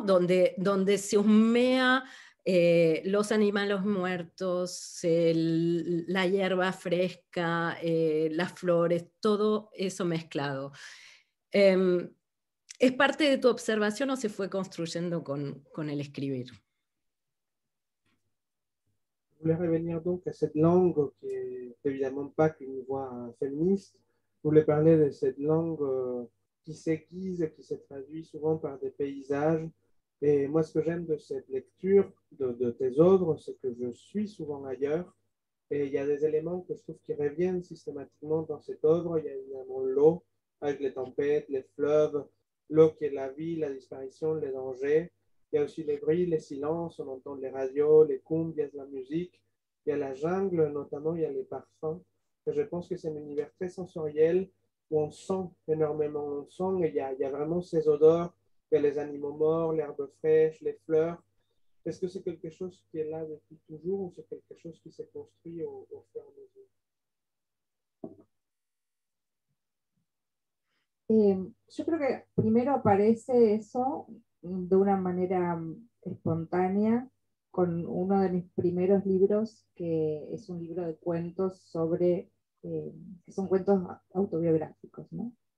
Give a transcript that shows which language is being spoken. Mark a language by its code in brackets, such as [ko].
[es] Donde se husmea los animales muertos, la hierba fresca, las flores, todo eso mezclado. ¿Es parte de tu observación o se fue construyendo con el escribir? [fr] Je voulais revenir donc à cette langue qui est évidemment pas qu'une voix féministe. Je voulais parler de cette langue qui s'aiguise, qui se traduit souvent par des paysages. Et moi, ce que j'aime de cette lecture, de tes œuvres, c'est que je suis souvent ailleurs. Et il y a des éléments que je trouve qui reviennent systématiquement dans cette œuvre. Il y a évidemment l'eau, avec les tempêtes, les fleuves, l'eau qui est la vie, la disparition, les dangers. Il y a aussi les bruits, les silences, on entend les radios, les cumbres, il y a de la musique. Il y a la jungle, notamment, il y a les parfums. Et je pense que c'est un univers très sensoriel où on sent énormément, on sent, et il y a vraiment ces odeurs, il y a les animaux morts, l'herbe fraîche, les fleurs. Est-ce que c'est quelque chose qui est là depuis toujours ou c'est quelque chose qui s'est construit au fur et à mesure? [es] Yo creo que primero aparece eso de una manera espontánea con uno de mis primeros libros, que es un libro de cuentos sobre, que son cuentos autobiográficos, ¿no?